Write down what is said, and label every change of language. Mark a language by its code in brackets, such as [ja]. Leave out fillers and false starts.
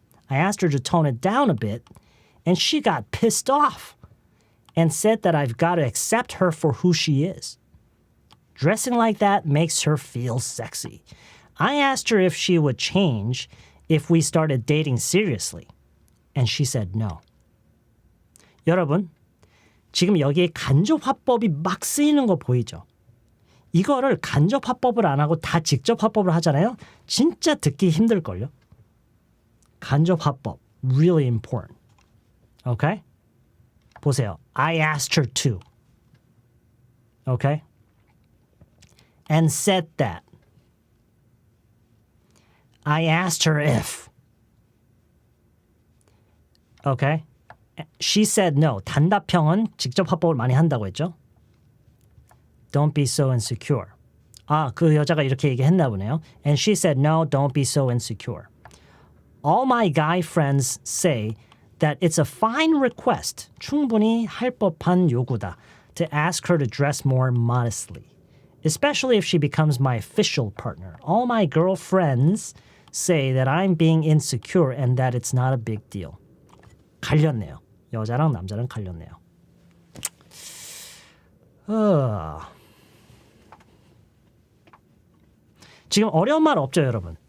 [en] I asked her to tone it down a bit, and she got pissed off and said that I've got to accept her for who she is. Dressing like that makes her feel sexy. I asked her if she would change if we started dating seriously, and she said no. [ko] 여러분, 지금 여기에 간접 화법이 막 쓰이는 거 보이죠? 이거를 간접 화법을 안 하고 다 직접 화법을 하잖아요. 진짜 듣기 힘들걸요. 간접 화법, [en] really important. Okay? [ko] 보세요. [en] I asked her to. Okay? And said that. I asked her if. Okay? She said no. [ko] 단답형은 직접 화법을 많이 한다고 했죠. [en] Don't be so insecure. [ko] 그 여자가 이렇게 얘기했나 보네요. [en] And she said, no, don't be so insecure. All my guy friends say that it's a fine request, [ko] 충분히 할 법한 요구다, [en] to ask her to dress more modestly, especially if she becomes my official partner. All my girlfriends say that I'm being insecure and that it's not a big deal. [ko] 갈렸네요. 여자랑 남자랑 갈렸네요. 지금 어려운 말 없죠, 여러분?